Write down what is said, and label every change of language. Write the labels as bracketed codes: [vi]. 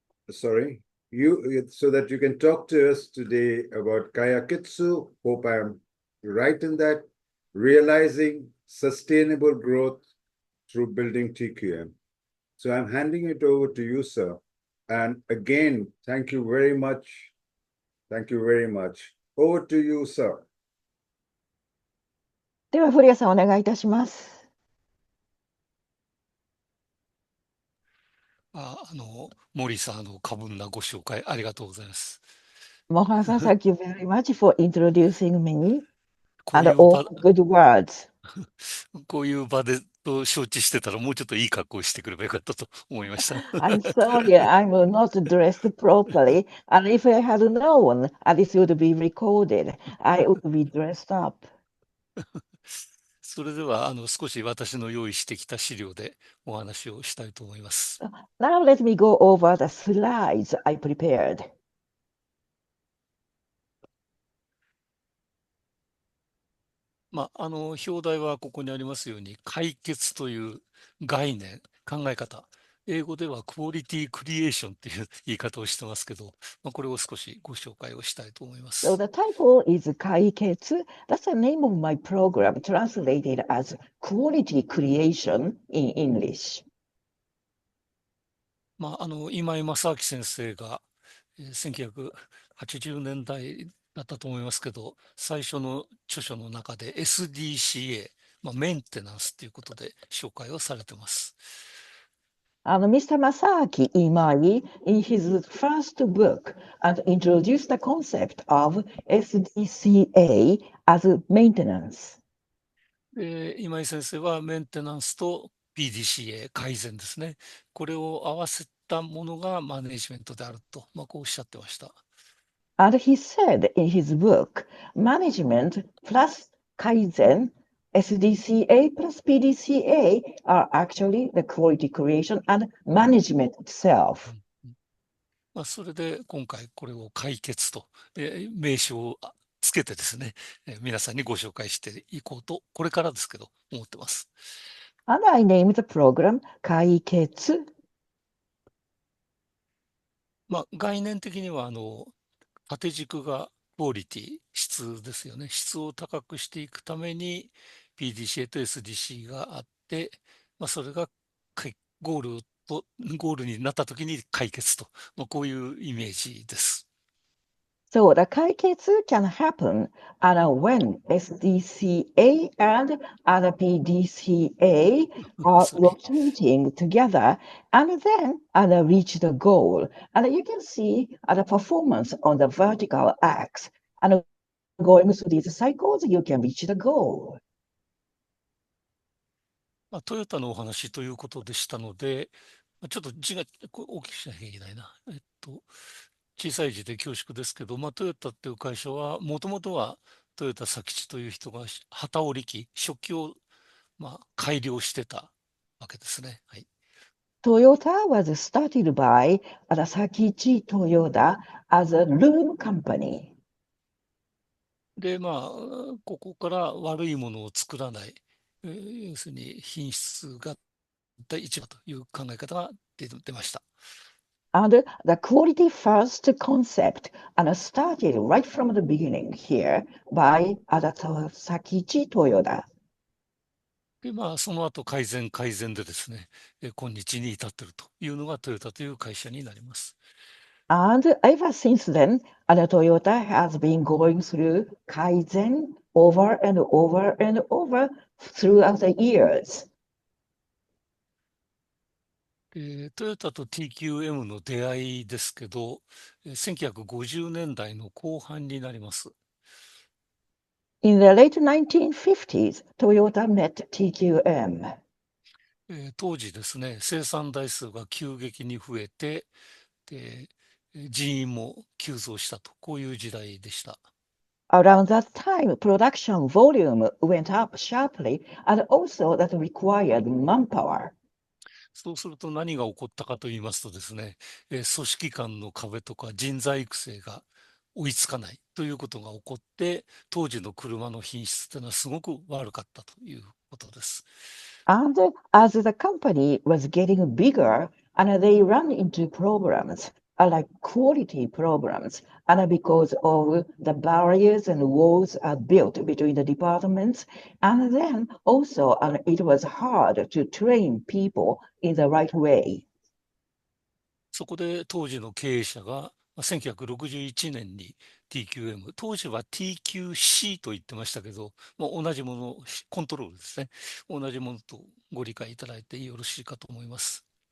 [en] Sorry, so that you can talk to us today about Kaiketsu. Hope I'm right in that. Realizing sustainable growth through building TQM. So I'm handing it over to you, sir. And again, thank you very much. Thank you very much. Over to you, sir. [ja] では、古谷さん、お願いいたします。モーリーさん、過分なご紹介ありがとうございます。 [en] Mohan san, thank you very much for introducing me [ja] こうい [en] and [ja] う場 [en] all good words. [ja] こういう場でと承知してたらもうちょっといい格好してくればよかったと思いました。 [en] I'm sorry, I'm not dressed properly, and if I had known this would be recorded, I would be dressed up. [ja] それでは少し私の用意してきた資料でお話をしたいと思います。 [en] Now let me go over the slides I prepared. [ja] 表題はここにありますように、解決という概念、考え方。英語ではクオリティクリエーションっていう言い方をしてますけど、これを少しご紹介をしたいと思いま [en] So the title is Kaiketsu. That's the name of my program, translated as quality creation in English. [ja] 今井正明先生が1980年代だったと思いますけど、最初の著書の中で SDCA、メンテナンスということで紹介をされてます。 [en] Mr. Masaaki Imai, in his first book, introduced the concept of SDCA as maintenance. [ja] 今井先生はメンテナンスと PDCA 改善ですね。これを合わせたものがマネジメントであると、こうおっしゃってました。 [en] And he said in his book, management plus Kaizen, SDCA plus PDCA are actually the quality creation and management itself. [ja] それで今回これを解決と、名称をつけてですね、皆さんにご紹介していこうと、これからですけど、思ってます。 [en] And I named the program Kaiketsu. [ja] 概念的には、縦軸がクオリティ、質ですよね。質を高くしていくために PDCA と SDC があって、それがゴールになった時に解決と、こういうイメージです。 [en] So the Kaiketsu can happen and when SDCA and other PDCA are rotating together and then reach the goal. And you can see the performance on the vertical axis. And going through these cycles, you can reach the goal. [ja] トヨタのお話ということでしたので、ちょっと字が大きくしなきゃいけないな。小さい字で恐縮ですけど、トヨタっていう会社は、もともとはトヨタ佐吉という人が機織り機、食器を改良してたわけですね。はい。 [en] Toyota was started by Sakichi Toyoda as a loom company. [ja] で、ここから悪いものを作らない、要するに品質が第一番という考え方が出ました。 [en] And the quality first concept started right from the beginning here by Sakichi Toyoda. [ja] で、その後改善でですね、今日に至っているというのがトヨタという会社になります。 [en] And ever since then, Toyota has been going through Kaizen over and over and over throughout the years. [ja] トヨタと TQM の出会いですけど、1950年代の後半になります。 [en] In the late 1950s, Toyota met TQM. [ja] 当時ですね、生産台数が急激に増えて、で人員も急増したと、こういう時代でした。 [en] Around that time, production volume went up sharply and also that required manpower. [ja] そうすると何が起こったかと言いますとですね、組織間の壁とか人材育成が追いつかないということが起こって、当時の車の品質というのはすごく悪かったということです。 [en] And as the company was getting bigger, and they ran into problems, like quality problems, and because of the barriers and walls are built between the departments, and then also it was hard to train people in the right way. [ja] そこで当時の経営者が1961年に TQM、当時は TQC と言ってましたけど、同じもの、コントロールですね。同じものとご理解いただいてよろしいかと思います。